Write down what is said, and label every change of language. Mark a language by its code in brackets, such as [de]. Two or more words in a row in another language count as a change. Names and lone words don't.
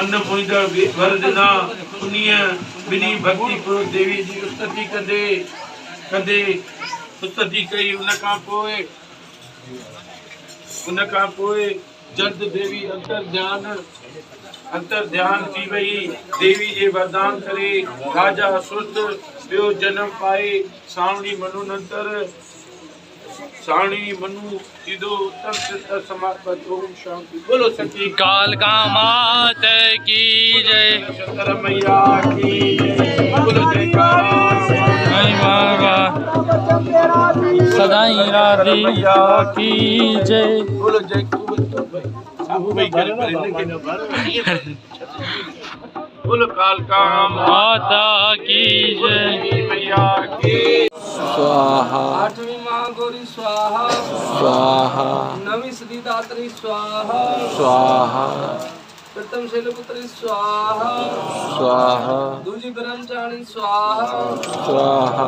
[sd] मुंहिंजा वरदना उन्हीअ बिनी भक्ति पूर्वक देवी जी उस्तति कंदे कंदे उस्तति कई। उन खां पोइ जल्द देवी अंतर ध्यान थी वई। देवी जे वरदान करे राजा सुस्त ॿियो जन्म पाए सावणी मनु सीधो उत्तम समाप्त। ओम शांति। [hi] बोलो सच्ची काल का मात की जय, शंकर मैया की बोलो जयकारा, सदाई राधिका की जय। बोलो जय। बोलो काल का माता की जय, मैया की स्वाहा आठवीं माँ गौरी स्वाहा स्वाहा, नवी सतीदात्री स्वाहा स्वाहा प्रथम शैलपुत्री स्वाहा स्वाहा, दूजी ब्रह्मचारिणी स्वाहा स्वाहा।